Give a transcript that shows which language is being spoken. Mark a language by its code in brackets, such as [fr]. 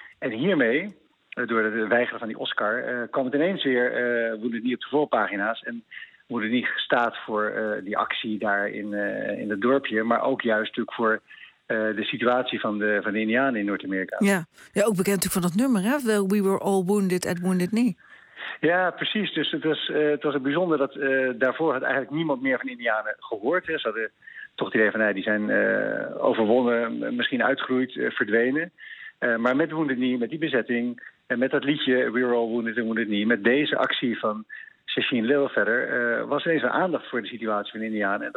[nl] En hiermee, door het weigeren van die Oscar, kwam het ineens weer Wounded Knee op de voorpagina's. En Wounded Knee staat voor die actie daar in het dorpje. Maar ook juist natuurlijk voor de situatie van de Indianen in Noord-Amerika. Ja, ook bekend natuurlijk van dat nummer, hè? [en] Well, we were all wounded at Wounded Knee. [nl] Ja, precies. Dus het was het bijzonder dat daarvoor had eigenlijk niemand meer van de Indianen gehoord. Hè. Ze hadden toch het idee van, die zijn overwonnen, misschien uitgeroeid, verdwenen. Maar met Wounded Knee, met die bezetting en met dat liedje We're All Wounded and Wounded Knee, met deze actie van Sasheen Littlefeather, was ineens een aandacht voor de situatie van de Indianen.